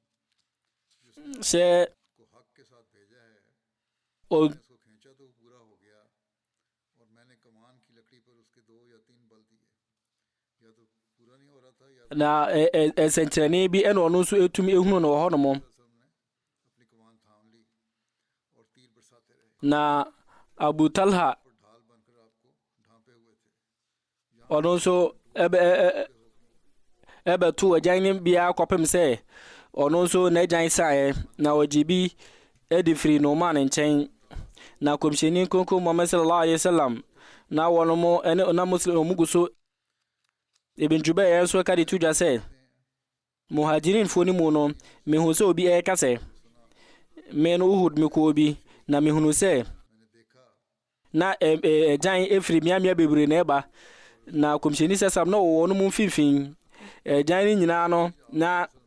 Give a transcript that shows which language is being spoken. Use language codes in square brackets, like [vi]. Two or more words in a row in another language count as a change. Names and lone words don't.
[ak] o na sentrene bi eno no so etumi ehunu no ho no mo na Abu Talha ono so ɛbɛto agyan no biara kɔpem sɛ ɔno nso n'agyan saeɛ na ɔgye bi ɛde firi no ma ne nkyɛn. Na kɔmhyɛni kronkron Muhammad [ar] صلى الله عليه وسلم [ak] na wɔn mo ɛne na muslim mu gu so Ibn Jubayr nso ka de to dwa sɛ muhajirin fo ni mu no mehu sɛ obi ɛka sɛ me no Uhud me kɔ bi na mehunu sɛ na agyan efiri miamia bebree na ɛba na kɔmhyɛni sɛsam na wɔwɔ no mu mfimfin agyan no nyinaa no na